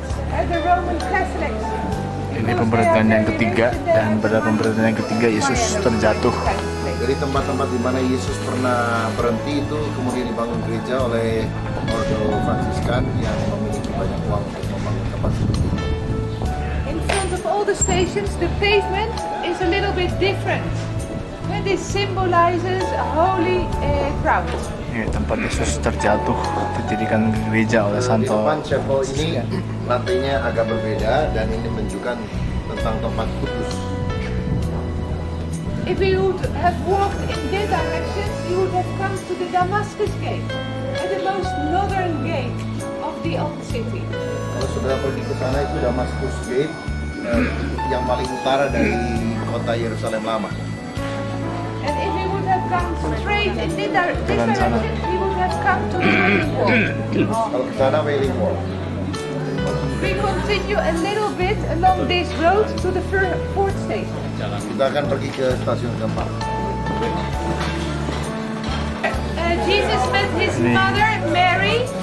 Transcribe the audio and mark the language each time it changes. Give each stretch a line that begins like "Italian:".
English: The Roman Catholics.
Indonesian: Ini pemberhentian yang ketiga, dan pada pemberhentian yang ketiga Yesus terjatuh. Dari tempat-tempat di mana Yesus pernah berhenti itu kemudian dibangun gereja oleh Ordo Fransiskan yang memiliki banyak uang untuk membangun tempat seperti itu.
English: In front of all the stations, the pavement is a little bit different. And this symbolizes a holy ground.
Indonesian: Ini tempat Yesus terjatuh, didirikan gereja oleh Di Santo. depan chapel ini lantainya agak berbeda dan ini menunjukkan tentang tempat kudus.
English: If you would have walked in this direction, you would have come to the Damascus Gate, the most northern gate of the old city.
Indonesian: Kalau sudah pergi ke sana itu Damascus Gate, yang paling utara dari kota Yerusalem lama.
English: And if you would have gone straight in this direction, you would have come to the Wailing Wall.
Indonesian: Kalau ke sana Wailing Wall.
English: We continue a little bit along this road to the fourth station.
Indonesian: Kita akan pergi ke stasiun keempat.
English: Jesus met his mother, Mary.